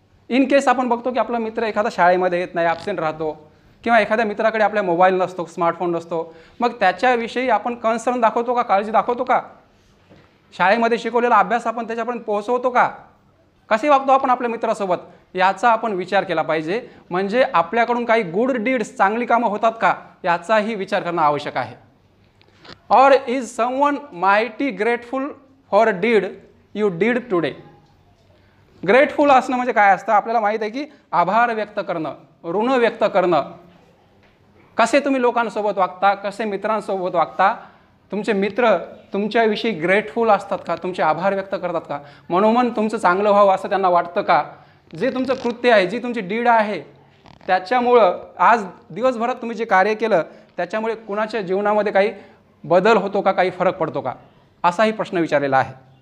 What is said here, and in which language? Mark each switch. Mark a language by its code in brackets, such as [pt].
[mr] In case आपण बघतो की आपला मित्र एखादा शाळेमध्ये येत नाही, ॲब्सेंट राहतो, किंवा एखाद्या मित्राकडे आपल्या मोबाईल नसतो, स्मार्टफोन नसतो, मग त्याच्याविषयी आपण कन्सर्न दाखवतो का, काळजी दाखवतो का, शाळेमध्ये शिकवलेला अभ्यास आपण त्याच्यापर्यंत पोहोचवतो का, कसे वागतो आपण आपल्या मित्रासोबत, याचा आपण विचार केला पाहिजे. म्हणजे आपल्याकडून काही गुड डीड्स, चांगली कामं होतात का याचाही विचार करणं आवश्यक आहे. [en] Or is someone mighty grateful for a deed you did today. [mr] Grateful असणं म्हणजे काय असतं, आपल्याला माहीत आहे की आभार व्यक्त करणं, ऋण व्यक्त करणं. कसे तुम्ही लोकांसोबत वागता, कसे मित्रांसोबत वागता, तुमचे मित्र तुमच्याविषयी ग्रेटफुल असतात का, तुमचे आभार व्यक्त करतात का, मनोमन तुमचं चांगलं व्हावं असं त्यांना वाटतं का, जे तुमचं कृत्य आहे, जी तुमची डीड आहे त्याच्यामुळं आज दिवसभरात तुम्ही जे कार्य केलं त्याच्यामुळे कुणाच्या जीवनामध्ये काही बदल होतो का, काही फरक पडतो का, असाही प्रश्न विचारलेला आहे.